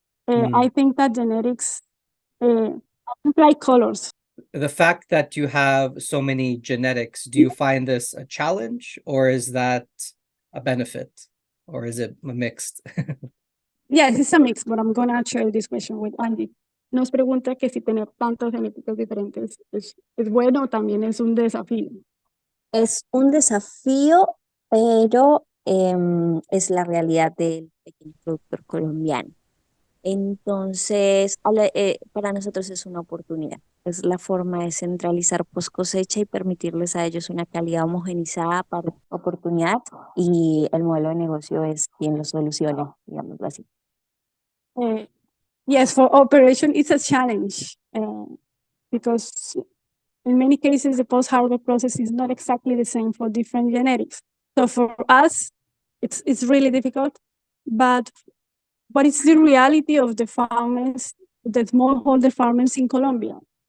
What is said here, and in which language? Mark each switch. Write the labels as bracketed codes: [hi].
[en] I think that genetics like colors. The fact that you have so many genetics, do you find this a challenge, or is that a benefit, or is it mixed? Yes, it's a mix, but I'm going to share this question with Andy. [es] Nos pregunta que si tener tantas genéticas diferentes es bueno o también es un desafío. Es un desafío, pero es la realidad del pequeño productor colombiano. Entonces, para nosotros es una oportunidad. Es la forma de centralizar post cosecha y permitirles a ellos una calidad homogenizada para oportunidad, y el modelo de negocio es quien lo soluciona, digámoslo así. [en] Yes, for operation, it's a challenge because in many cases, the post-harvest process is not exactly the same for different genetics. So for us, it's really difficult, but it's the reality of the farmers, the smallholder farmers in Colombia.